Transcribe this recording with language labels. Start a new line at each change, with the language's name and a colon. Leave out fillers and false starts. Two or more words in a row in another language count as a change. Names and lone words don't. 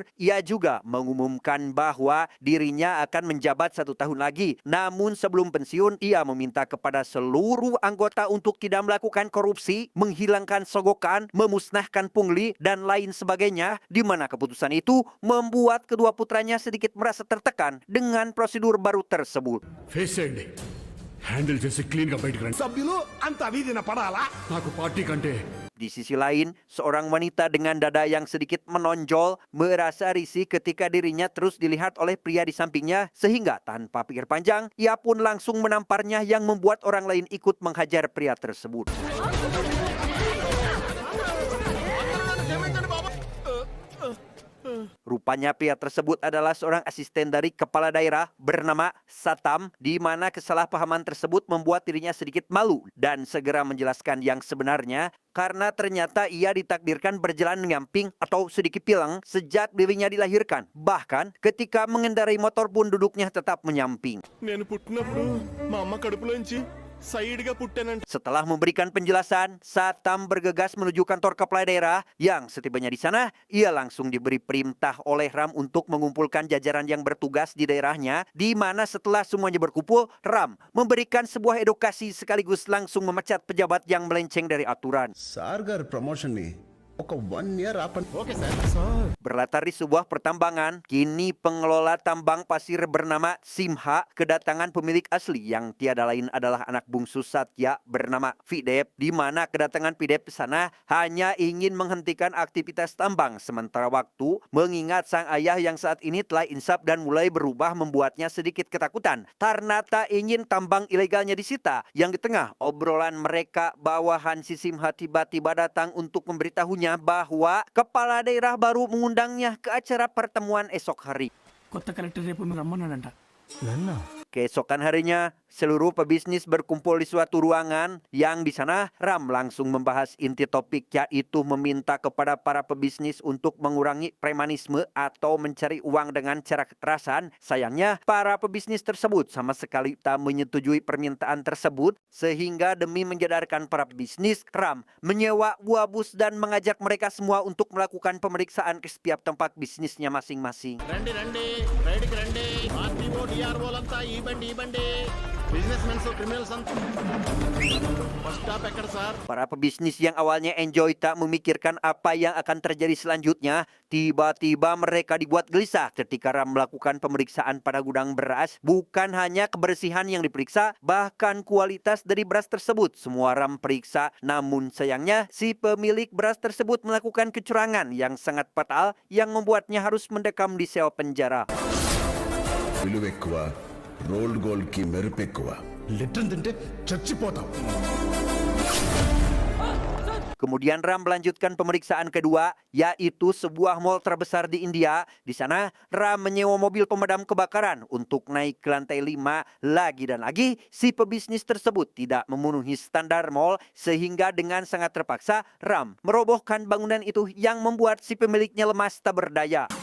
Indonesian: Ia juga mengumumkan bahwa dirinya akan menjabat 1 tahun lagi. Namun sebelum pensiun, ia meminta kepada seluruh anggota untuk tidak melakukan korupsi, menghilangkan sogokan, memusnahkan pungli, dan lain sebagainya. Di mana keputusan itu membuat kedua putranya sedikit merasa tertekan dengan prosedur baru tersebut.
Telugu: ఫేస్ చేయండి హ్యాండిల్ చేసి క్లీన్ గా బయటకు రండి సభ్యులు అంత వీధిన పడాలా నాకు పార్టీ కంటే
Indonesian: Di sisi lain, seorang wanita dengan dada yang sedikit menonjol merasa risih ketika dirinya terus dilihat oleh pria di sampingnya sehingga tanpa pikir panjang, ia pun langsung menamparnya yang membuat orang lain ikut menghajar pria tersebut. Rupanya pria tersebut adalah seorang asisten dari kepala daerah bernama Satam, di mana kesalahpahaman tersebut membuat dirinya sedikit malu dan segera menjelaskan yang sebenarnya karena ternyata ia ditakdirkan berjalan nyamping atau sedikit pilang sejak dirinya dilahirkan. Bahkan ketika mengendarai motor pun duduknya tetap menyamping.
Telugu: నేను పుట్టినప్పుడు మా అమ్మ కడుపులోంచి సైడ్గా పుట్టానంట.
Indonesian: Setelah memberikan penjelasan, Satam bergegas menuju kantor kepala daerah yang setibanya di sana, ia langsung diberi perintah oleh Ram untuk mengumpulkan jajaran yang bertugas di daerahnya, di mana setelah semuanya berkumpul, Ram memberikan sebuah edukasi sekaligus langsung memecat pejabat yang melenceng dari aturan.
Telugu: సార్ గారి ప్రమోషన్ ని ఒక 1 year ఆపండి. ఓకే సార్.
Indonesian: Berlatar di sebuah pertambangan, kini pengelola tambang pasir bernama Simha kedatangan pemilik asli yang tiada lain adalah anak bungsu Satya bernama Fidep, di mana kedatangan Fidep ke sana hanya ingin menghentikan aktivitas tambang sementara waktu, mengingat sang ayah yang saat ini telah insaf dan mulai berubah membuatnya sedikit ketakutan karena tak ingin tambang ilegalnya disita. Yang di tengah obrolan mereka, bawahan si Simha tiba-tiba datang untuk memberitahunya bahwa kepala daerah baru mengundangnya ke acara pertemuan esok hari.
Telugu: కొత్త కలెక్టర్ రేపు మీరు రమ్మన్నాడంట.
Indonesian: Keesokan harinya, seluruh pebisnis berkumpul di suatu ruangan yang di sana Ram langsung membahas inti topik, yaitu meminta kepada para pebisnis untuk mengurangi premanisme atau mencari uang dengan cara kekerasan. Sayangnya, para pebisnis tersebut sama sekali tak menyetujui permintaan tersebut, sehingga demi menjadarkan para pebisnis, Ram menyewa buah bus dan mengajak mereka semua untuk melakukan pemeriksaan ke setiap tempat bisnisnya masing-masing.
Telugu: రండి రండి రైడ్కి రండి. ఆర్టీఓ డిఆర్ఓలంతా ఈ బండి
English: business mens criminals
Telugu: అంతా.
English: first stop
Telugu: ఎక్కడ సార్?
Indonesian: Para pebisnis yang awalnya enjoy tak memikirkan apa yang akan terjadi selanjutnya, tiba-tiba mereka dibuat gelisah ketika Ram melakukan pemeriksaan pada gudang beras. Bukan hanya kebersihan yang diperiksa, bahkan kualitas dari beras tersebut semua Ram periksa. Namun sayangnya, si pemilik beras tersebut melakukan kecurangan yang sangat fatal yang membuatnya harus mendekam di sel penjara.
Telugu: విలువ ఎక్కువ,
English: rolled gold
Telugu: కి మెరుపు ఎక్కువ. లిటర్ తింటే చచ్చిపోతాం.
Indonesian: Kemudian Ram melanjutkan pemeriksaan kedua, yaitu sebuah mal terbesar di India. Di sana, Ram menyewa mobil pemadam kebakaran untuk naik ke lantai 5. Lagi dan lagi, si pebisnis tersebut tidak memenuhi standar mal, sehingga dengan sangat terpaksa, Ram merobohkan bangunan itu yang membuat si pemiliknya lemas tak berdaya.